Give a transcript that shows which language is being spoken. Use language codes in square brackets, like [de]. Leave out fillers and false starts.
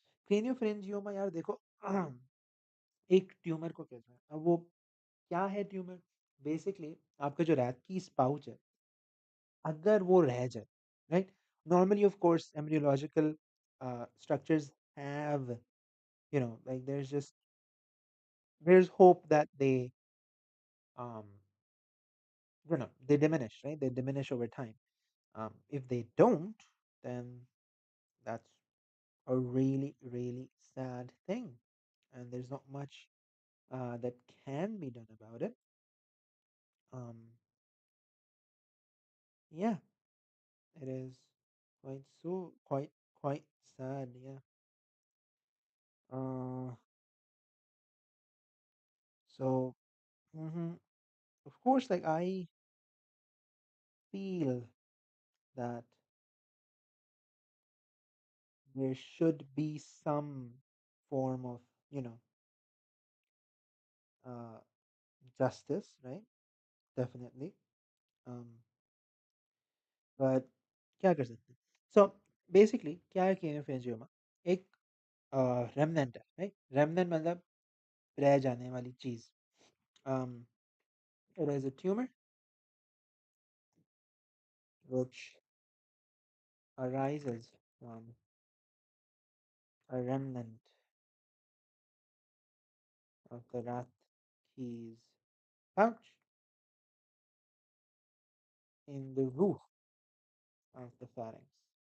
[hi] Craniopharyngioma यार देखो एक ट्यूमर को कहते हैं। अब वो क्या है ट्यूमर? बेसिकली आपका जो रैट की स्पाउच है, अगर वो रह जाए, right? [en] Normally of course embryological structures have, like there's hope that um they diminish, right? They diminish over time. If they don't, then that's a really, really sad thing, and there's not much that can be done about it. Um, yeah, it is quite sad. Yeah. Uh, so of course, like I feel that there should be some form of, you know, uh, justice, right? Definitely. [hi] Um, [en] but [hi] क्या कर सकते हैं? [en] So basically [hi] क्या है craniopharyngioma? एक remnant है, right? Remnant मतलब रह जाने वाली चीज. [en] Um, it is a tumor which arises from a remnant of the rat key's pouch in the roof of the pharynx.